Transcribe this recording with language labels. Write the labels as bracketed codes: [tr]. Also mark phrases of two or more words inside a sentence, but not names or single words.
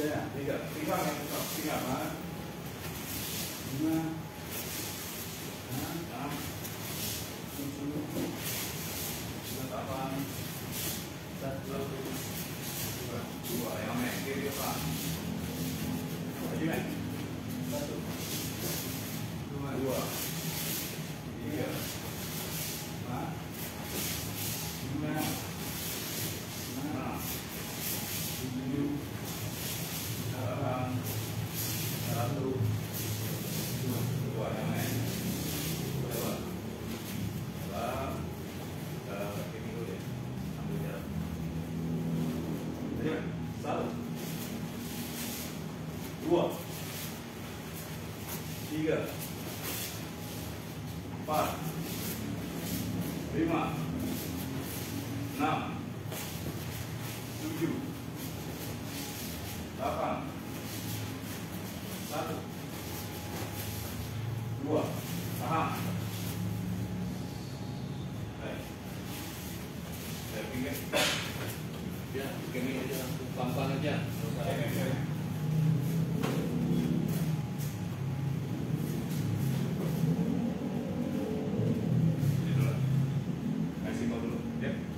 [id] Tiga, tiga, tiga, empat, lima, enam, tujuh, delapan, satu, dua, yang naik kiri depan, lagi naik, satu, dua, tiga, empat, lima, enam, tujuh, delapan, satu, dua, yang naik, lewat, ini dulu deh, ambil jarak, satu, dua, tiga, empat, lima, enam, tujuh, delapan, satu, dua, tahan. Pinggir. Ya, begini aja langsung gampang aja. Kasih kau dulu, ya.